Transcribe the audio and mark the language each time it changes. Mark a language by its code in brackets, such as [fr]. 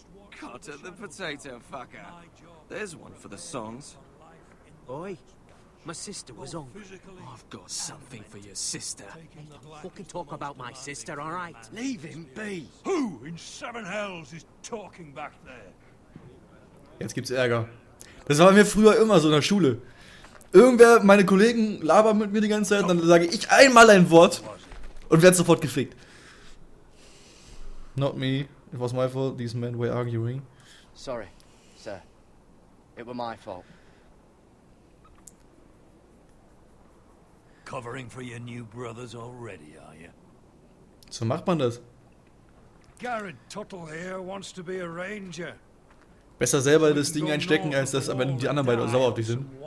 [en] Cutter the potato fucker. There's one for the songs. Oi, my sister was hungry. I've got something for your sister. Hey, don't fucking talk about my sister, alright? Leave him be. Who in seven hells is talking back there? [de] Jetzt gibt's Ärger. Das war mir früher immer so in der Schule. Irgendwer, meine Kollegen labern mit mir die ganze Zeit, dann sage ich einmal ein Wort und werde sofort gefickt. [en] Not me. It was my fault. These men were arguing. Sorry, sir. It were my fault. Covering for your new brothers already, are you? [de] So macht man das. [en] Garrett Tuttle here wants to be a ranger. [de] Besser selber das Ding einstecken, als dass am Ende die anderen beide sauer auf dich sind.